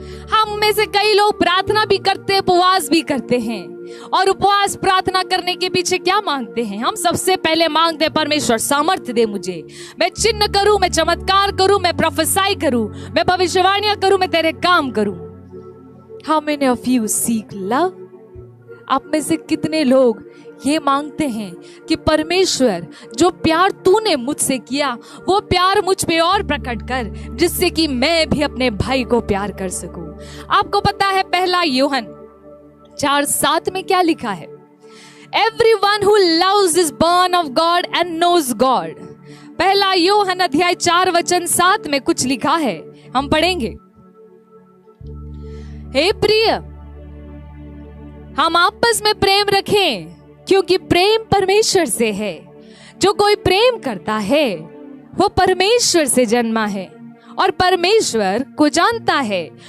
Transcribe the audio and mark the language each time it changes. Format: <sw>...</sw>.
<hi>हम में से कई लोग प्रार्थना भी करते हैं, उपवास भी करते हैं, और उपवास प्रार्थना करने के पीछे क्या मांगते हैं? हम सबसे पहले मांगते हैं परमेश्वर सामर्थ्य दे मुझे, मैं चिन्ह करूं, मैं चमत्कार करूं, मैं प्रोफेसाई करूं, मैं भविष्यवाणियां करूं, मैं तेरे काम करूं।</hi> <en>How many of you seek love?</en> <hi>आप में से कितने लोग ये मांगते हैं कि परमेश्वर जो प्यार तूने मुझसे किया वो प्यार मुझ पे और प्रकट कर, जिससे कि मैं भी अपने भाई को प्यार कर सकूं। आपको पता है पहला यूहन्ना 4:7 में क्या लिखा है?</hi> <en>Everyone who loves is born of God and knows God।</en> <hi>पहला यूहन्ना अध्याय 4:7 में कुछ लिखा है, हम पढ़ेंगे। हे प्रिय, हम आपस में प्रेम रखें, क्योंकि प्रेम परमेश्वर से है। जो कोई प्रेम करता है वो परमेश्वर से जन्मा है और परमेश्वर को जानता है।</hi>